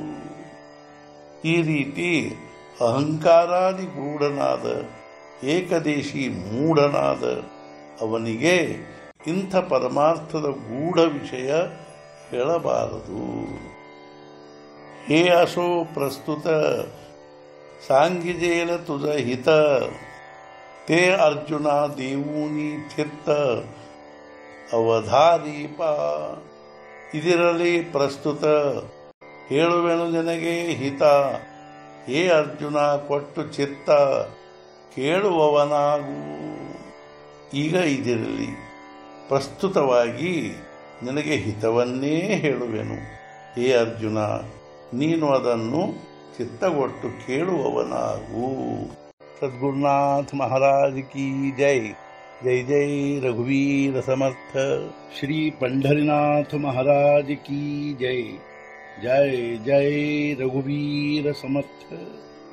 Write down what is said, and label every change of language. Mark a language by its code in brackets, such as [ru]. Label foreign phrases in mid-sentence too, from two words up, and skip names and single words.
[kn] ಈ ರೀತಿ ಅಹಂಕಾರಾದಿ ಗೂಢನಾದ ಏಕದೇಶಿ ಮೂಢನಾದ ಅವನಿಗೆ ಇಂಥ ಪರಮಾರ್ಥದ ಗೂಢ ವಿಷಯ ಹೇಳಬಾರದು. [mr] हे असो प्रस्तुत सांगिजेल तुझ हित ते अर्जुना देऊनी थित्त ಅವಧಾರೀಪ. [kn] ಇದಿರಲಿ ಪ್ರಸ್ತುತ ಹೇಳುವೆನು ನಿನಗೆ ಹಿತ. ಹೇ ಅರ್ಜುನ ಕೊಟ್ಟು ಚಿತ್ತ ಕೇಳುವವನಾಗು. ಈಗ ಇದಿರಲಿ, ಪ್ರಸ್ತುತವಾಗಿ ನಿನಗೆ ಹಿತವನ್ನೇ ಹೇಳುವೆನು. ಹೇ ಅರ್ಜುನ, ನೀನು ಅದನ್ನು ಚಿತ್ತಗೊಟ್ಟು ಕೇಳುವವನಾಗು. [hi] सद्गुरुनाथ महाराज की जय. [mr] जय जय रघुवीर समर्थ। [hi] श्री पंढरीनाथ महाराज की जय। [mr] जय जय रघुवीर समर्थ।